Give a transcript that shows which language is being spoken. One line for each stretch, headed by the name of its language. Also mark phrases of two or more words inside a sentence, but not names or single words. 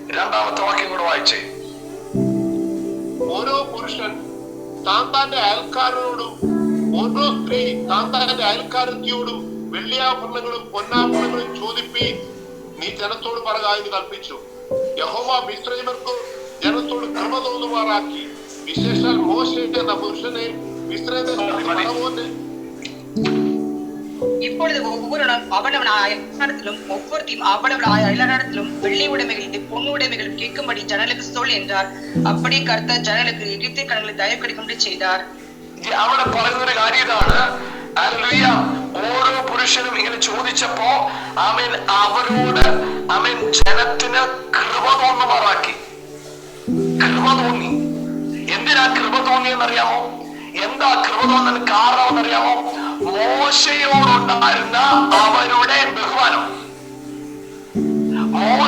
Malayalam: ഓരോ പുരുഷൻ താൻ തന്റെ അയൽക്കാരനോടും ഓരോ സ്ത്രീ താൻ തന്റെ അയൽക്കാരത്തിയോടും വെള്ളിയാഭരണങ്ങളും പൊന്നാഭരണങ്ങളും ചോദിപ്പീൻ, നീ ജനത്തോട് പറയുക എന്ന് കൽപ്പിച്ചു. യഹോവ മിസ്രയീമ്യർക്കു ജനത്തോട് കൃപ തോന്നുമാറാക്കി, വിശേഷാൽ മോശെ എന്ന പുരുഷനെ മിസ്രയീമിന്റെ
Tamil: இப்பொழுது ஒவ்வொருவனும் அவனவனாய இடத்திலும் ஒவ்வொருத்தையும் அவளவளாய இடத்திலும் வெள்ளி உடைமைகளும் பொண்ணு உடைமைகளும் கேட்கும்படி ஜனங்களுக்கு சொல் என்றார். அப்படியே கர்த்தர் ஜனங்களுக்கு எகிப்தின் கண்களில் தயவு கிடைக்கும்படி செய்தார்.
Malayalam: അവിടെ പറയുന്നൊരു കാര്യം ഇതാണ്, ഹല്ലേലൂയ, ഓരോ പുരുഷനും ഇങ്ങനെ ചോദിച്ചപ്പോ ആമേൻ അവരോട് ആമേൻ ജനത്തിന് കൃപ തോന്നുമാറാക്കി. കൃപ തോന്നി. എന്തിനാ കൃപ തോന്നിയെന്നറിയാമോ? എന്താ കൃപ തോന്നാൻ കാരണം എന്നറിയാമോ? മോശയോടുണ്ടായിരുന്ന അവരുടെ ബഹുമാനം.